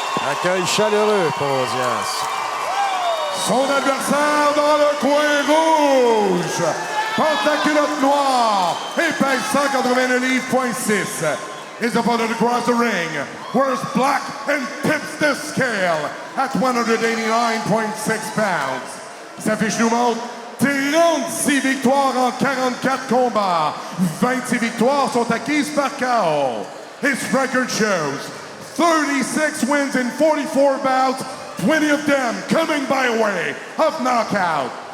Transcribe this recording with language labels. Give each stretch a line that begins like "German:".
French: Accueil chaleureux pour Ozias. Son adversaire dans le coin rouge porte la culotte noire et pèse 189 livres.6.
English: His opponent across the ring wears black and tips the scale at 189.6 pounds.
French: Sa fiche nous montre 36 victoires en 44 combats. 26 victoires sont acquises par KO.
English: His record shows 36 wins in 44 bouts, 20 of them coming by way of knockout.